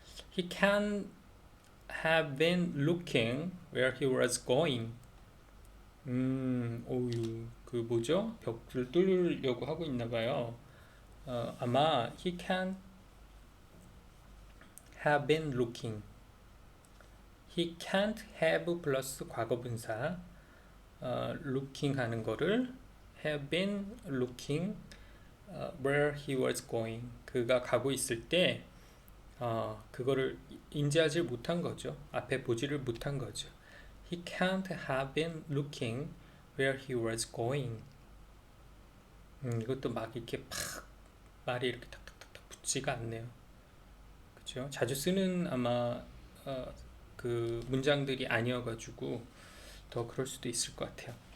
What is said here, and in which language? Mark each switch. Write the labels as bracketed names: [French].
[English] He can have been looking where he was going. [Korean] 그 뭐죠? 벽을 뚫으려고 하고 있나 봐요. 아마 [English] he can have been looking. He can't have [Korean] 플러스 과거분사, [English] looking [Korean] 하는 거를 [English] have been looking where he was going. [Korean] 그가 가고 있을 때 그거를 인지하지 못한 거죠. 앞에 보지를 못한 거죠. [English] He can't have been looking where he was going. [Korean] 이것도 막 이렇게 팍 말이 이렇게 탁탁탁 붙지가 않네요. 그렇죠? 자주 쓰는 아마 그 문장들이 아니어가지고 더 그럴 수도 있을 것 같아요.